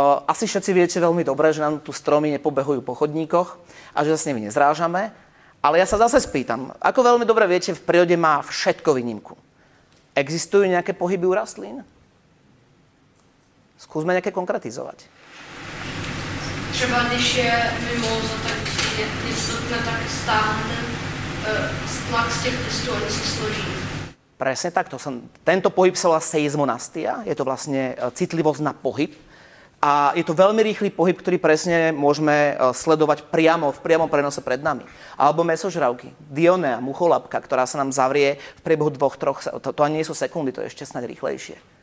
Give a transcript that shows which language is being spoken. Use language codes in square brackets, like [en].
[sk] Asi všetci viete veľmi dobre, že nám tu stromy nepobehujú po chodníkoch a že sa s nimi nezrážame. Ale ja sa zase spýtam, ako veľmi dobre viete, v prírode má všetko výnimku. Existujú nejaké pohyby u rastlín? Skúsme nejaké konkretizovať. [cs] Třeba když je mimoza, tak něco tak stáhne tlak z těch listů, oni se složí. [sk] Presne tak. Tento pohyb sa volá seizmonastia. Je to vlastne citlivosť na pohyb. A je to veľmi rýchly pohyb, ktorý presne môžeme sledovať priamo v priamom prenose pred nami. Alebo mäsožravky. Dionea, mucholapka, ktorá sa nám zavrie v priebehu 2-3, to ani nie sú sekundy, to je ešte snáď rýchlejšie.